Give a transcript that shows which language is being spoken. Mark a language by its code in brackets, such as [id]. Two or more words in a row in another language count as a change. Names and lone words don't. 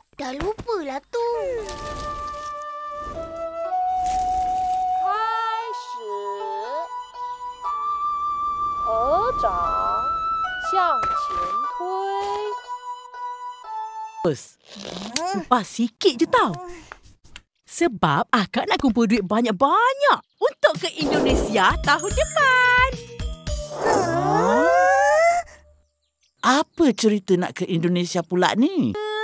[ms] dah lupalah tu. [zh] 开始，合掌向前推。 [ms] Upah sikit je tau. Sebab akak nak kumpul duit banyak-banyak untuk ke Indonesia tahun depan. Apa cerita nak ke Indonesia pula ni?